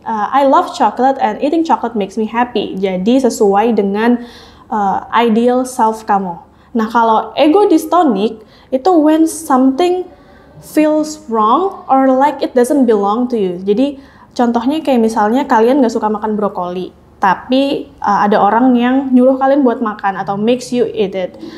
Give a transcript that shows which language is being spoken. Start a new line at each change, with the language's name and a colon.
English: I love chocolate and eating chocolate makes me happy.
Indonesian: Jadi sesuai dengan ideal self kamu. Nah, kalau ego dystonik itu
English: when something feels wrong or like it doesn't belong to you.
Indonesian: Jadi contohnya kayak misalnya kalian nggak suka makan brokoli, tapi ada orang yang nyuruh kalian buat makan atau
English: makes you eat it.